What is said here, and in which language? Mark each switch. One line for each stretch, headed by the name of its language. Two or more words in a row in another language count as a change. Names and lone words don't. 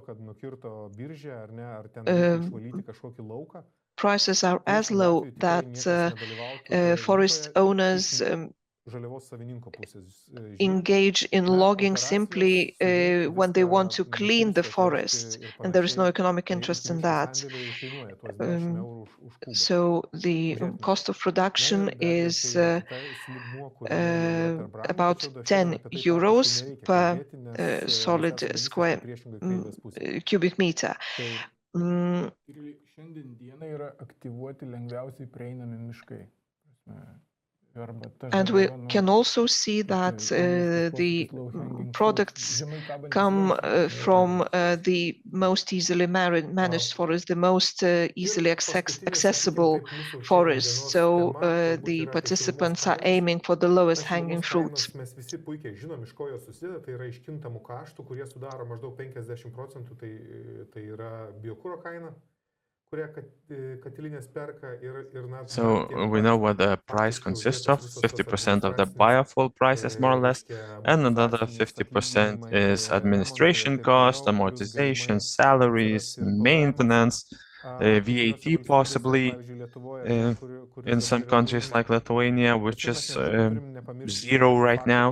English: prices are as low that forest owners engage in logging simply when they want to clean the forest, and there is no economic interest in that. So the cost of production is about 10 euros per solid square cubic meter.
Lithuanian: Šiandien dienai yra aktyvuoti lengviausiai prieinami miškai.
English: And we can also see that the products come from the most easily managed forest, the most easily accessible forest. So the participants are aiming for the lowest hanging fruit.
Lithuanian: Mes visi puikiai žinom, iš ko jos susideda, tai yra iš kintamų kaštų, kurie sudaro maždaug 50%, tai yra biokuro kaina.
English: So we know what the price consists of. 50% of the biofuel prices, more or less, and another 50% is administration cost, amortization, salaries, maintenance, VAT possibly, in some countries like Lithuania, which is zero right now.